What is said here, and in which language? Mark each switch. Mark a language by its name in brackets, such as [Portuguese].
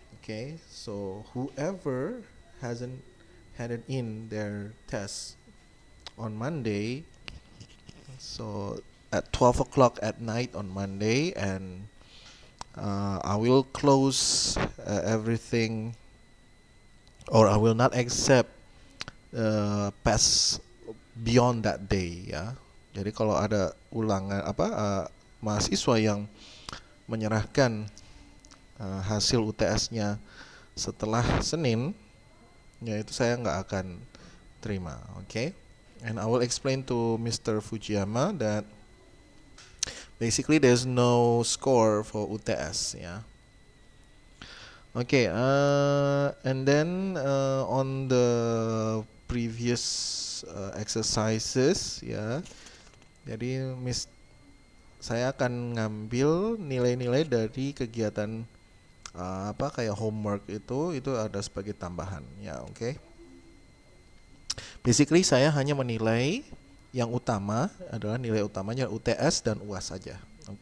[English] Okay, so whoever hasn't handed in their test on Monday, so at 12 o'clock at night on Monday, and I will close everything, or I will not accept pass beyond that day, [Indonesian] ya. Jadi kalau ada ulangan mahasiswa yang menyerahkan hasil UTS-nya setelah Senin, ya itu saya nggak akan terima, okay? [English] And I will explain to Mr. Fujiyama that basically there's no score for UTS, yeah. Okay, and then on the previous exercises, [Indonesian] ya. Jadi saya akan ngambil nilai-nilai dari kegiatan kayak homework itu ada sebagai tambahan, ya, oke. [English] Okay? [Indonesian] Basically saya hanya menilai yang utama adalah nilai utamanya UTS dan UAS saja, oke.